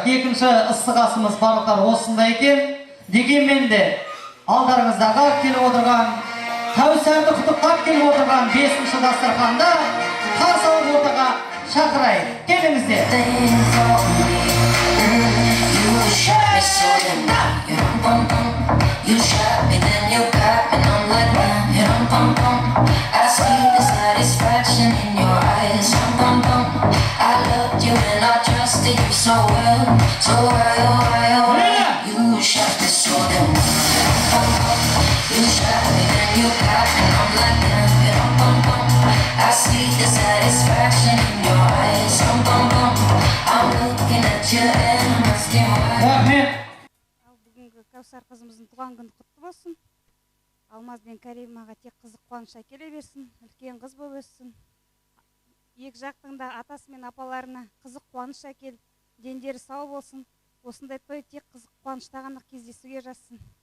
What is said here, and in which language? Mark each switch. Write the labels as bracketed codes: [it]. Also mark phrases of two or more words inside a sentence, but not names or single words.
[kk] Екінші ыстық-асымыз барлықтар осында екен. Дегенмен де алдарыңыздағы келіп отырған Кәусәрді құттықтап келіп отырған 5-ші дастарханда қарсы алып ортаға шақырайық. Келіңіздер. [en] You shot me, then you got me, and I'm like, I see the satisfaction in your eyes. I loved you and I trusted you so well. You shot me so damn. You shot me, then you got me, and I'm like, I see the satisfaction in your eyes. I'm looking at you and I'm asking why. [kk] Рахмет. Бүгінгі Кәусар қызымыздың туған күні құтты болсын. Алмаз бен Каримаға тек қызық қуаныш әкеле берсін, үлкен қыз болып өссін. Екі жақтың да атасы мен апаларына қызық қуаныш әкел, дендері сау болсын. Осындай той тек қызық қуанышта ғана кездесуге жазсын.